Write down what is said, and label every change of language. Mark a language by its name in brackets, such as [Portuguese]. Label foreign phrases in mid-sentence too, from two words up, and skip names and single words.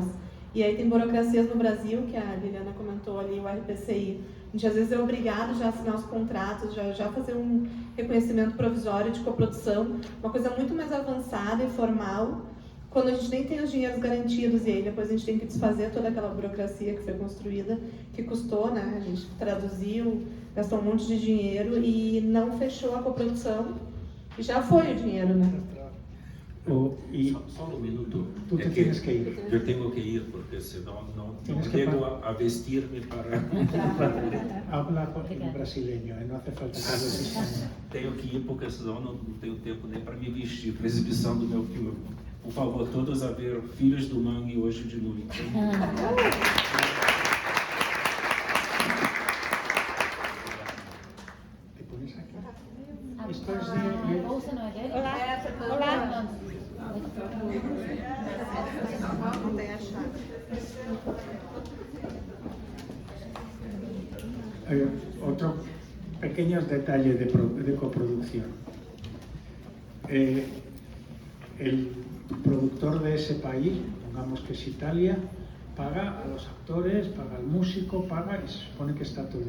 [Portuguese] E aí tem burocracias no Brasil, que a Liliana comentou ali, o RPCI, a gente às vezes é obrigado já a assinar os contratos, já fazer um reconhecimento provisório de coprodução, uma coisa muito mais avançada e formal, quando a gente nem tem os dinheiros garantidos e aí depois a gente tem que desfazer toda aquela burocracia que foi construída, que custou, né? A gente traduziu, gastou um monte de dinheiro e não fechou a coprodução e já foi o dinheiro, né? Só um minuto. [Spanish] Tú te tienes que ir. [Portuguese] Eu tenho que ir porque senão não chego a vestir-me para... [Spanish] Habla en brasileño, no hace falta que hables español. [Portuguese] Tenho que ir porque senão não tenho tempo nem para me vestir para a exibição do meu filme. Por favor, todos a ver Filhos do Mangue hoje de noite. [Spanish] ¿Te pones aquí? Esto es de... [Portuguese] Olá! Não tem a chave. [Spanish] Otro pequeños detalles de coproducción. El productor de ese país, pongamos que es Italia, paga a los actores, paga al músico, paga y se supone que está todo.